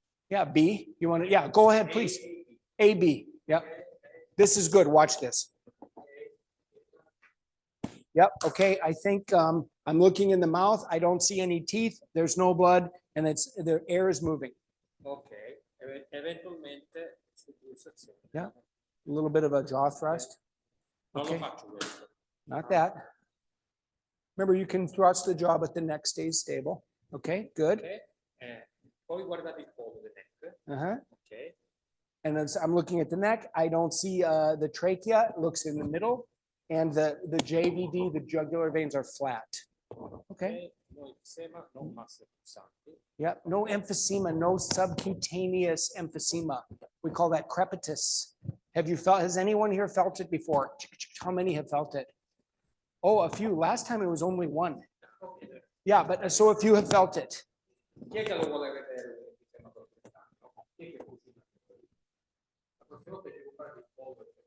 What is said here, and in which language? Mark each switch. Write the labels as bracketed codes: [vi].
[en] Yeah, B. You want to, yeah, go ahead, please. A, B. Yep. This is good. Watch this. Yep. Okay. I think I'm looking in the mouth. I don't see any teeth. There's no blood, and it's the air is moving. Okay. [it] Eventualmente su pulsazione. [en] Yeah. A little bit of a jaw thrust. [it] Non lo [en] Okay. [it] faccio questo. [en] Not that. Remember, you can thrust the jaw, but the neck stays stable. Okay. Good. Ok. [it] Poi guardate il collo del neck. Uh-huh. Ok. [en] And then I'm looking at the neck. I don't see the trachea. It looks in the middle. And the JVD, the jugular veins are flat. Okay. [it] No emfisema, no masse pulsanti. [en] Yep. No emphysema, no subcutaneous emphysema. We call that crepitus. Have you felt, has anyone here felt it before? How many have felt it? Oh, a few. Last time it was only one. Yeah, but so a few have felt it. [it] Chi è che lo vuole vedere l'emfisema pulsante? Chi è che cucina? La prossima volta devo fare il pollo.